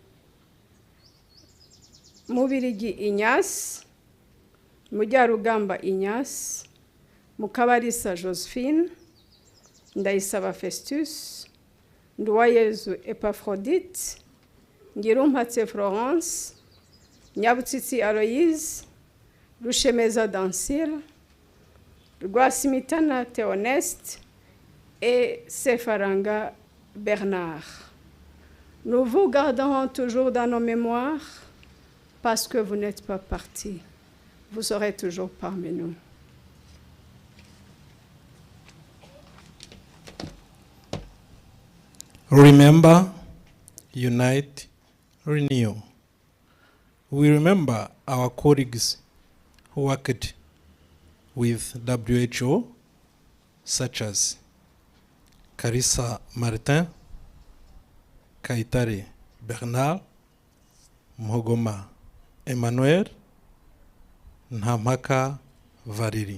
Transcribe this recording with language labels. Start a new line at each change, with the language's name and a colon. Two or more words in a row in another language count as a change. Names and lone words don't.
French: Mubirigi Ignace, Mujarugamba Ignace, Mukabarisa Josephine, Ndayisaba Festus, Nduwayezu Epaphrodite, Ngirumpatse Florence, Nyabutsitsi Aloïse, Rushemeza Dansir, Rwasimitana Théoneste et Sefaranga Bernard. Nous vous garderons toujours dans nos mémoires parce que vous n'êtes pas partis. Vous serez toujours parmi nous.
English: Remember, unite, renew. We remember our colleagues who worked with WHO, such as Carissa Martin, Kaitare Bernard, Mhogoma Emmanuel, Nhamaka Variri.